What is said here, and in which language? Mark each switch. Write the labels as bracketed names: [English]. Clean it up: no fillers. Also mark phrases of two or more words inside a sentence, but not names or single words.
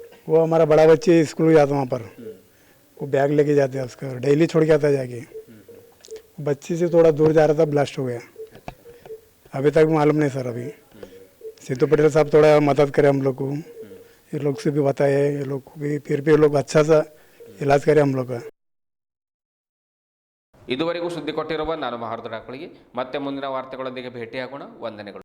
[Hindi] वो हमारा बड़ा बच्ची स्कूल जाता वहाँ पर, वो बैग लेके जाते हैं उसका, डेली छोड़ के आता जाके। बच्ची से थोड़ा दूर जा रहा था, ब्लास्ट हो गया। अभी तक मालूम नहीं सर। अभी सिद्धू पटेल साहब थोड़ा मदद करें हम लोग को, ये लोग से भी बताए, ये लोग को भी फिर भी ये लोग अच्छा सा इलाज करें हम लोग का। [Kannada] ಇದುವರೆಗೂ ಸುದ್ದಿ ಕೊಟ್ಟಿರುವ ನಾನು ಮಹಾರ್ದ ಡಾಕಳಿಗೆ ಮತ್ತೆ ಮುಂದಿನ ವಾರ್ತೆಗಳೊಂದಿಗೆ ಭೇಟಿಯಾಗೋಣ. ವಂದನೆಗಳು.